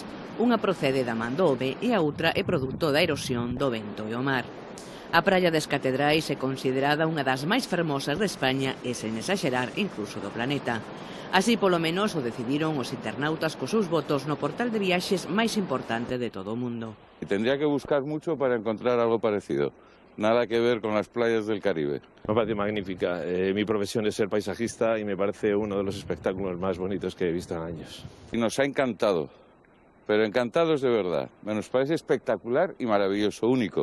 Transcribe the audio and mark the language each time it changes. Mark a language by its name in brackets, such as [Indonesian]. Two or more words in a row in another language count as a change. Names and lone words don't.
[Galician] Unha procede da man do home e a outra é produto da erosión do vento e o mar. A Praia das Catedrais é considerada unha das máis fermosas de España e, sen exagerar, incluso do planeta. Así, polo menos, o decidiron os internautas cos seus votos no portal de viaxes máis importante de todo o mundo. [Spanish] Tendría que buscar mucho para encontrar algo parecido. Nada que ver con las playas del Caribe. Me parece magnífica. Mi profesión es ser paisajista y me parece uno de los espectáculos más bonitos que he visto en años. Y nos ha encantado, pero encantados de verdad. Nos parece espectacular y maravilloso, único.